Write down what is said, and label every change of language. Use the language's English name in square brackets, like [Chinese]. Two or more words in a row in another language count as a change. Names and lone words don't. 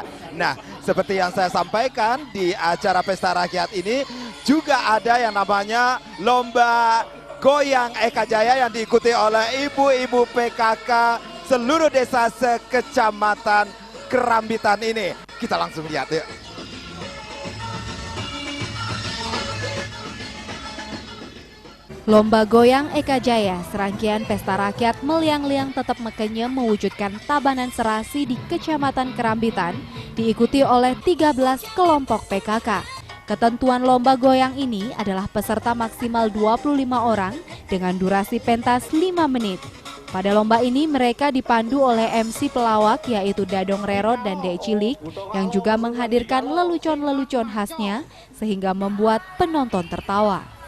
[Indonesian] Nah, seperti yang saya sampaikan di acara Pesta Rakyat ini juga ada yang namanya Lomba Goyang Eka Jaya yang diikuti oleh ibu-ibu PKK seluruh desa sekecamatan Kerambitan ini. Kita langsung lihat yuk. Lomba Goyang Eka Jaya, serangkaian pesta rakyat Meliang-Liang Tetap Mekenyem mewujudkan Tabanan Serasi di Kecamatan Kerambitan, diikuti oleh 13 kelompok PKK. Ketentuan lomba goyang ini adalah peserta maksimal 25 orang dengan durasi pentas 5 menit. Pada lomba ini mereka dipandu oleh MC pelawak yaitu Dadong Rerot dan Dek Cilik yang juga menghadirkan lelucon-lelucon khasnya sehingga membuat penonton tertawa.